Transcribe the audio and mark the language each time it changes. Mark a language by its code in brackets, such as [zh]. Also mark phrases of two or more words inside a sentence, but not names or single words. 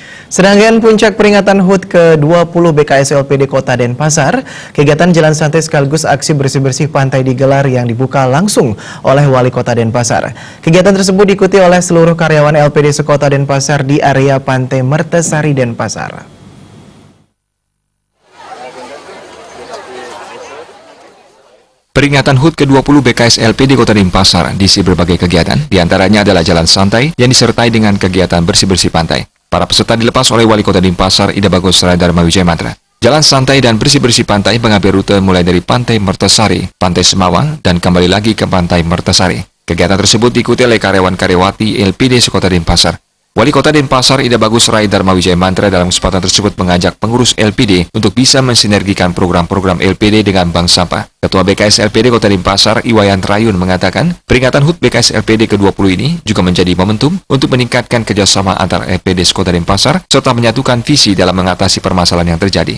[id] Sedangkan puncak peringatan HUT ke-20 BKS LPD Kota Denpasar, kegiatan jalan santai sekaligus aksi bersih-bersih pantai digelar yang dibuka langsung oleh Wali Kota Denpasar. Kegiatan tersebut diikuti oleh seluruh karyawan LPD sekota Denpasar di area Pantai Mertesari, Denpasar. Peringatan HUT ke-20 BKS LPD Kota Denpasar diisi berbagai kegiatan, diantaranya adalah jalan santai yang disertai dengan kegiatan bersih-bersih pantai. Para peserta dilepas oleh Wali Kota Denpasar Ida Bagus Dharma Wijaya Mantra. Jalan santai dan bersih-bersih pantai mengambil rute mulai dari Pantai Mertesari, Pantai Semawang, dan kembali lagi ke Pantai Mertesari. Kegiatan tersebut diikuti oleh karyawan-karyawati LPD sekota Denpasar. Wali Kota Denpasar Ida Bagus Dharma Wijaya Mantra dalam kesempatan tersebut mengajak pengurus LPD untuk bisa mensinergikan program-program LPD dengan Bank Sampah. Ketua BKS LPD Kota Denpasar Iwayan Trayun mengatakan, peringatan HUT BKS LPD ke-20 ini juga menjadi momentum untuk meningkatkan kerjasama antar LPD Kota Denpasar serta menyatukan visi dalam mengatasi permasalahan yang terjadi.